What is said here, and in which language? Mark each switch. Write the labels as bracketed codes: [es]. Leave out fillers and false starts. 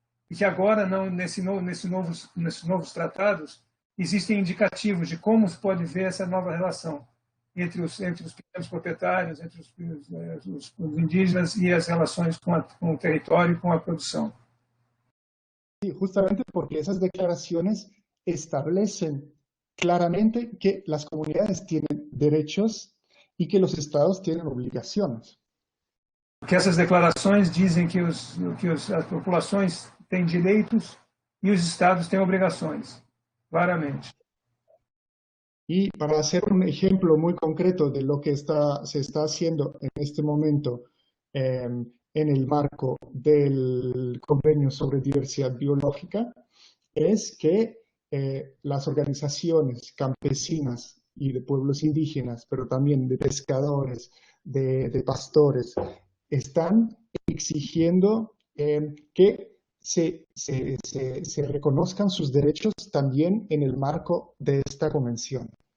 [pt] E que agora, nesses novos tratados, existem indicativos de como se pode ver essa nova relação entre os pequenos proprietários, entre os indígenas e as relações com o território e com a produção. [es] Sí, justamente porque esas declaraciones establecen claramente que las comunidades tienen derechos y que los estados tienen obligaciones. [pt] Que essas declarações dizem que as populações têm direitos e os estados têm obrigações, claramente. [es] Y para hacer un ejemplo muy concreto de lo que se está haciendo en este momento en el marco del Convenio sobre Diversidad Biológica, es que las organizaciones campesinas y de pueblos indígenas, pero también de pescadores, de pastores, están exigiendo que se reconozcan sus derechos también en el marco de esta convención.